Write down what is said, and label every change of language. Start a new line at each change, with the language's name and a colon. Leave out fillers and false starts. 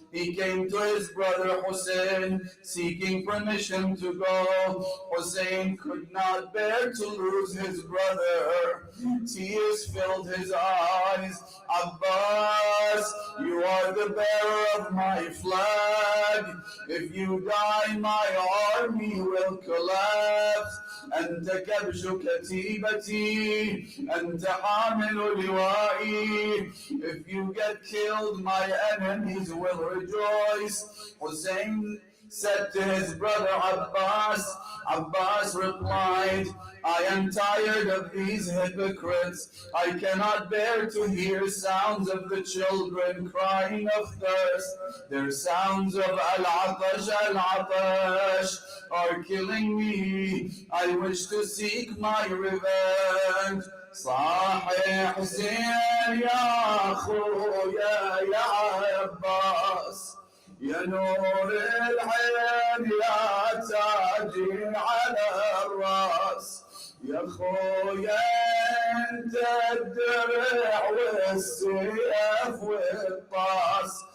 English: He came to his brother Hussein, seeking permission to go. Hussein could not bear to lose his brother. Tears filled his eyes. "Abbas, you are the bearer of my flag. If you die, my army will collapse.
Arabic: أنت كبش كتيبتي, أنت حامل لوائي.
English: If you get killed, my enemies will rejoice." Hussein said to his brother Abbas. Abbas replied, "I am tired of these hypocrites. I cannot bear to hear sounds of the children crying of thirst. Their sounds of al-atash, al-atash are killing me. I wish to seek my revenge."
Arabic: صاحي حسين يا خويا يا عباس, يا نور العين يا تاجي على الراس, يا خويا انت الدرع والسيف والطاس.